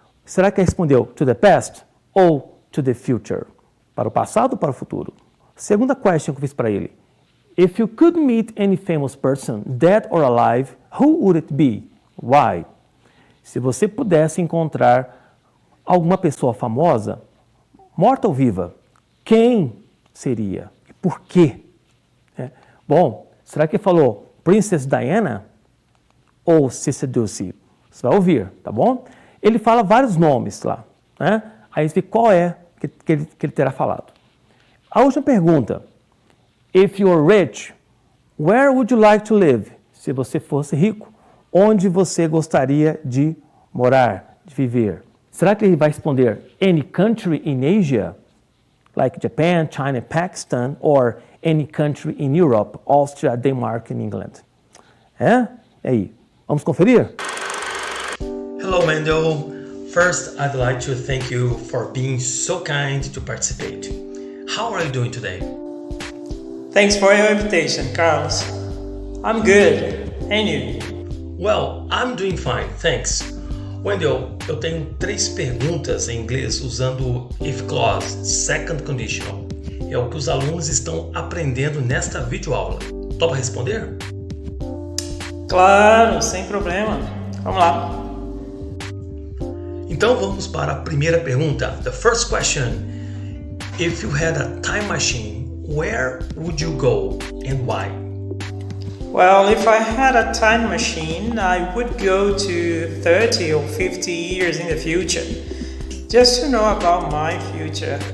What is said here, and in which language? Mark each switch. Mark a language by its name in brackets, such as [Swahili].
[Portuguese] Será que ele respondeu [English] to the past [Portuguese] ou [English] to the future? [Portuguese] Para o passado ou para o futuro? Segunda question que eu fiz para ele. [English] If you could meet any famous person, dead or alive, who would it be? Why? [Portuguese] Se você pudesse encontrar alguma pessoa famosa, morta ou viva, quem seria? E por quê? Bom, será que ele falou Princess Diana ou Sister Dulcie? Você vai ouvir, tá bom? Ele fala vários nomes lá, né? Aí você vê qual é que ele terá falado. A última pergunta. [English] If you're rich, where would you like to live? [Portuguese] Se você fosse rico, onde você gostaria de morar, de viver? Será que ele vai responder [English] any country in Asia, like Japan, China, Pakistan, or any country in Europe, Austria, Denmark and England? [Portuguese] E aí, vamos conferir? [English] Hello, Mendel. First, I'd like to thank you for being so kind to participate. How are you doing today? Thanks for your invitation, Carlos. I'm good. And you? Well, I'm doing fine, thanks. [Portuguese] Wendell, eu tenho 3 perguntas em inglês usando o if clause, second conditional. É o que os alunos estão aprendendo nesta videoaula. Topa responder? Claro, sem problema. Vamos lá. Então vamos para a primeira pergunta. [English] The first question. If you had a time machine, where would you go and why? Well, if I had a time machine, I would go to 30 or 50 years in the future. Just to know about my future.